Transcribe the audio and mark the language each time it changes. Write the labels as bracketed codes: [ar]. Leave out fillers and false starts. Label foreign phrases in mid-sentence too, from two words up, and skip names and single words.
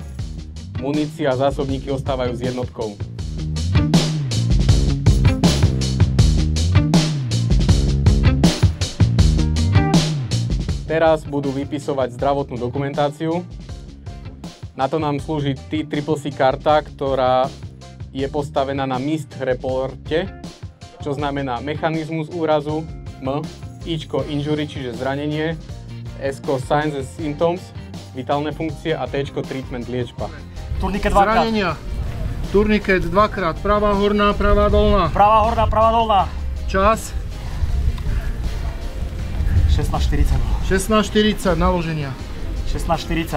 [sk] Munícia a zásobníky ostávajú s jednotkou. Teraz budú vypisovať zdravotnú dokumentáciu. Na to nám slúži T-CCC karta, ktorá je postavená na MIST reporte, čo znamená mechanizmus úrazu, M, Ičko injury, čiže zranenie, [en] Sko signs and symptoms, [sk] vitálne funkcie a Tčko treatment, liečba. Turniket dvakrát. Zranenia. Turniket dvakrát, pravá horná, pravá dolná. Pravá horná, pravá dolná. Čas? 16:40. 16:40 naloženia. 16:40.